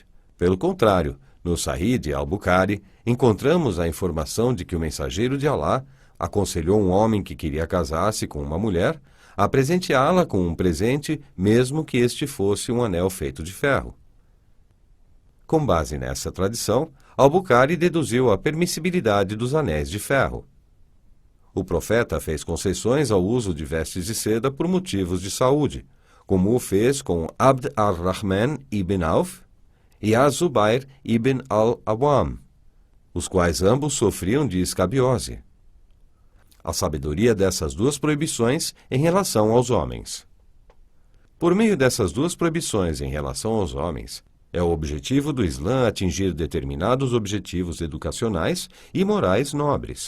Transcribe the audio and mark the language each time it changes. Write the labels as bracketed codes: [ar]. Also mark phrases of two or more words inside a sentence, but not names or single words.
[pt] Pelo contrário, no Sahih de Al-Bukhari, encontramos a informação de que o mensageiro de Alá aconselhou um homem que queria casar-se com uma mulher a presenteá-la com um presente, mesmo que este fosse um anel feito de ferro. Com base nessa tradição, Al-Bukhari deduziu a permissibilidade dos anéis de ferro. O profeta fez concessões ao uso de vestes de seda por motivos de saúde, como o fez com Abd al-Rahman ibn Auf e Az-Zubair ibn al-Awam, os quais ambos sofriam de escabiose. A sabedoria dessas 2 proibições em relação aos homens. Por meio dessas 2 proibições em relação aos homens, é o objetivo do Islã atingir determinados objetivos educacionais e morais nobres.